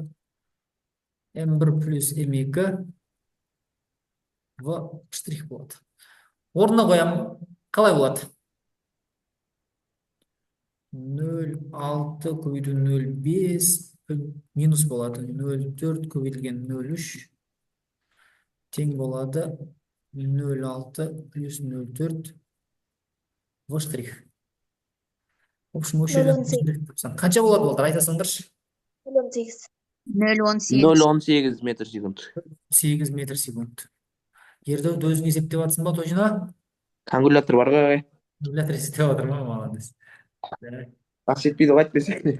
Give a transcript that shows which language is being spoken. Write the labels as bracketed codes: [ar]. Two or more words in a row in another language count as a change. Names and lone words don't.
[kk] M1 плюс M2 V штрих болады. Орнына қоямын. Қалай болады? 0,6 көбейту 0,5 минус болады. 0,4 көбейтілген 0,3 тең болады. 0,6 плюс 0,4 В штрих. [ru] В общем, [kk] осы жерден қанша болады болдар? Айтасыңдаршы. 0,8. 0,18. 0,18 метр секунд. 8 метр секунд. Ердәуді өзің есептеп жатсың ба, Тойжина? Калькулятор бар ғой. Калькулятор есептеп жатыр ма? Молодец. Ақша жетпейді ғой айтпасақ.